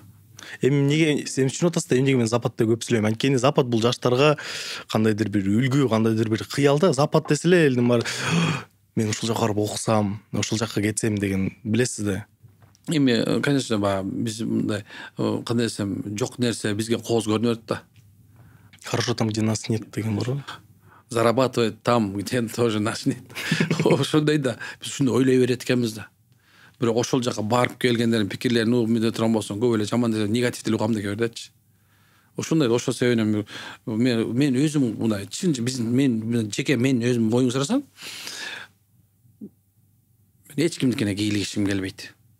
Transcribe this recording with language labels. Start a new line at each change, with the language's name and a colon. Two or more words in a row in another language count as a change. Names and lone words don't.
Kyrgyz: Эми эмнеге сен түшүнүп атасыз да, эмнеге мен западты көп сүйлөйм? Анткени запад бул жаштарга кандайдыр бир үлгү, кандайдыр бир кыял да. Запад десе эле элдин баары мен ушул жака барып окусам, ушул жака кетсем деген, билесиз да. Эми, конечно, биз мындай кандай десем, жок нерсе бизге кооз көрүнө берет да.
Russian: Хорошо там, где нас нет деген барбы? Зарабатывает там, где тоже нас нет.
Kyrgyz: Ошондой да, биз ушуну ойлой берет экенбиз да. Бирок ошол жака барып келгендердин пикирлерин угуп мындай турган болсоң, көп эле жаман нерсе, негатив деле угам деген бердечи. Ошондой, ошол себептен мен өзүм мындай чын мен жеке мен өзүм боюң сурасам, мен эч кимдикине кийлигишим келбейт.